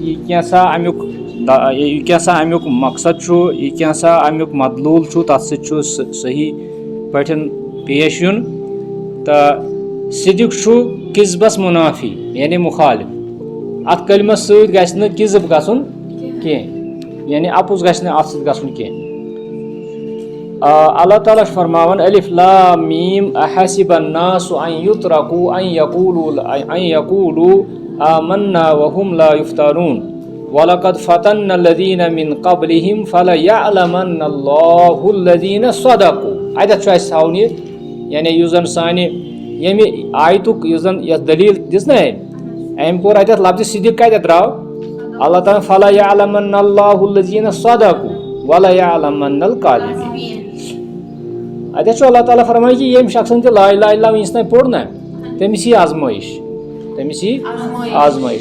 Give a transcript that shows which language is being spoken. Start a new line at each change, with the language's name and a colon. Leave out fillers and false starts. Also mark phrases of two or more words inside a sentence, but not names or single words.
Kashmiri: یہِ کیٛاہ سا امیُک مقصد چھُ، یہِ کیٛاہ سا امیُک مطلوٗل چھُ، تتھ سۭتۍ چھُ صحیح پٲٹھۍ پیش یُن. تہٕ صدق چھُ کذبس منافی یعنی مخالف. اتھ کلمس سۭتۍ گژھِ نہٕ کذب گژھُن کینٛہہ، یعنی اپُز گژھِ نہٕ اتھ سۭتۍ گژھُن کینٛہہ.
Arabic: اللہ تعالیٰ
Kashmiri: چھُ فرماوان
Arabic: الف لام میم احسب الناس ان یترکوا ان یقولوا آمنا وهم لا یفتنون ولقد فتنا الذین من قبلهم فلیعلمن اللہ الذین صدقوا.
Kashmiri: اتٮ۪تھ چھُ اَسہِ تھاوُن یہِ، یعنی یُس زن سانہِ ییٚمہِ آیتُک یُس زن یتھ دلیٖل دِژ نہ أمۍ کوٚر اتٮ۪تھ لفظِ صدق کتٮ۪تھ درٛاو اللہ تعالیٰ
Arabic: فلیعلمن اللہ الذین صدقوا ولیعلمن الکاذبین.
Kashmiri: اتٮ۪تھ چھُ اللہ تعالیٰ فرماوان کہِ ییٚمہِ شخصن تہِ
Arabic: لا الہ الا اللہ
Kashmiri: وٕنیُس تانۍ پوٚر نا تٔمِس یی آزمٲیش، تٔمِس یی آزمٲیش.